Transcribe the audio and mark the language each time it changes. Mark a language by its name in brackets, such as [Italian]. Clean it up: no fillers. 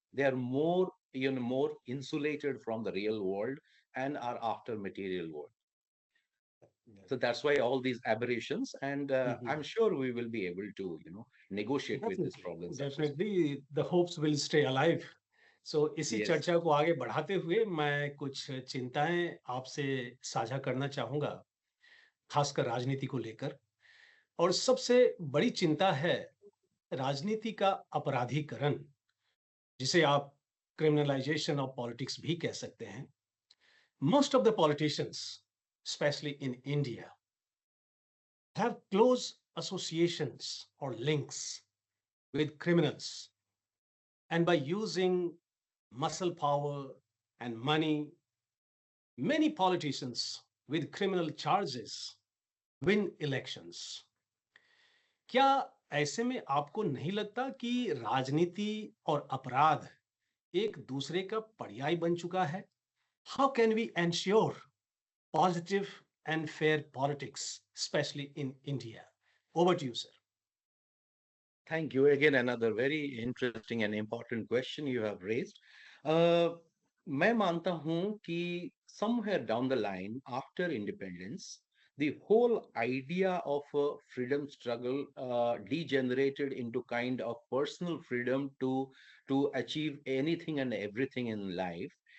[English] They are more insulated from the real world and are after material world. So that's why all these aberrations, and I'm sure we will be able to negotiate with these Definitely, problems successfully. definitely, the hopes will stay alive. [Hindi] So इसी [English] Yes. [Hindi] चर्चा को आगे बढ़ाते हुए मैं कुछ चिंताएं आपसे साझा करना चाहूंगा, खासकर राजनीति को लेकर। और सबसे बड़ी चिंता है राजनीति का अपराधीकरण, जिसे आप क्रिमिनलाइजेशन ऑफ पॉलिटिक्स भी कह सकते हैं। [English] Most of the politicians, especially in India, have close associations or links with criminals. And by using muscle power and money, many politicians with criminal charges win elections. [Hindi] क्या ऐसे में आपको नहीं लगता कि राजनीति और अपराध एक दूसरे का पर्याय बन चुका है? [English] How can we ensure positive and fair politics, especially in India? Over to you, sir. Thank you. Again, another very interesting and important question you have raised. Uh, [Hindi] मैं मानता हूं कि [English] somewhere down the line after independence, the whole idea of a freedom struggle degenerated into kind of personal freedom to achieve anything and everything in life.